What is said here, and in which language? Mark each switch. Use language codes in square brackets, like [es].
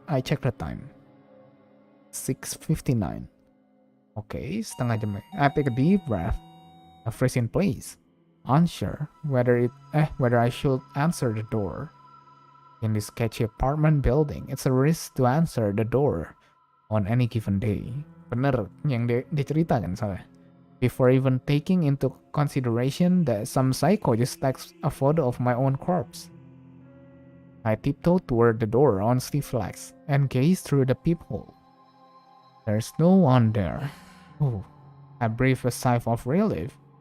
[en] I check the time. 6:59. Okay, [id] setengah jam. [en] I take a deep breath. I freeze in place, unsure whether I should answer the door. In this sketchy apartment building, it's a risk to answer the door on any given day. [id] Bener yang diceritakan soalnya. [en] Before even taking into consideration that some psycho just takes a photo of my own corpse. I tiptoe toward the door on stiff legs and gaze through the peephole. There's no one there. Oh, I breathe a sigh of relief.